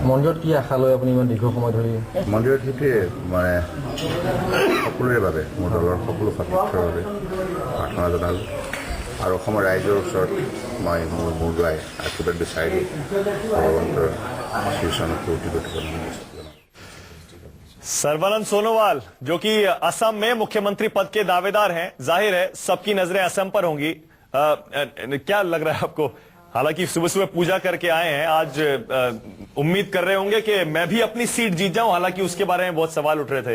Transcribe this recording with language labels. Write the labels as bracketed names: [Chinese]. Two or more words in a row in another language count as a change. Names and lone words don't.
[Assamese] মন্দিৰত কি আশা লৈ আপুনি ইমান দীৰ্ঘ সময় ধৰি? মন্দিৰত সেইটোৱে মানে সকলোৰে বাবে, মোৰ দলৰ সকলো সতীৰ্থৰ বাবে প্ৰাৰ্থনা জনালোঁ আৰু অসমৰ ৰাইজৰ ওচৰত মই মোৰ মূৰ দুৱাই আশীৰ্বাদ বিচাৰি ভগৱন্তৰ শ্ৰীচৰণত কোটি কোটি প্ৰণাম। [Hindi] सर्बानंद सोनोवाल जो कि असम में मुख्यमंत्री पद के दावेदार हैं, जाहिर है सबकी नजरें असम पर होंगी। क्या लग रहा है आपको? हालांकि सुबह सुबह पूजा करके आए हैं, आज उम्मीद कर रहे होंगे कि मैं भी अपनी सीट जीत जाऊं, हालांकि उसके बारे में बहुत सवाल उठ रहे थे।